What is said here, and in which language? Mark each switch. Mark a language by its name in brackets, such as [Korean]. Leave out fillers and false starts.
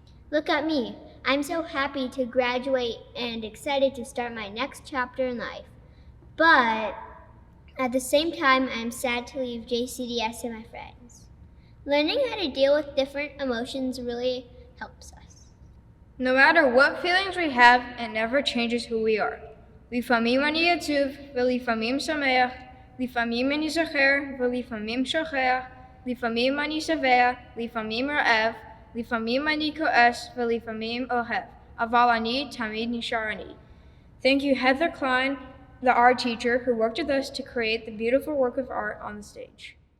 [English] Look at me, I'm so happy to graduate and excited to start my next chapter in life. But at the same time, I'm sad to leave JCDS and my friends. Learning how to deal with different emotions really helps us. No matter what feelings we have, it never changes who we are. [Hebrew] לפעמים אני עצוב, ולפעמים שמח, לפעמים אני זוכר, ולפעמים שוכח, לפעמים אני שבע, לפעמים רעב, לפעמים אני כועס, ולפעמים אוהב, אבל אני תמיד נשאר אני. [English] Thank you, Heather Klein, the art teacher who worked with us to create the beautiful work of art on the stage.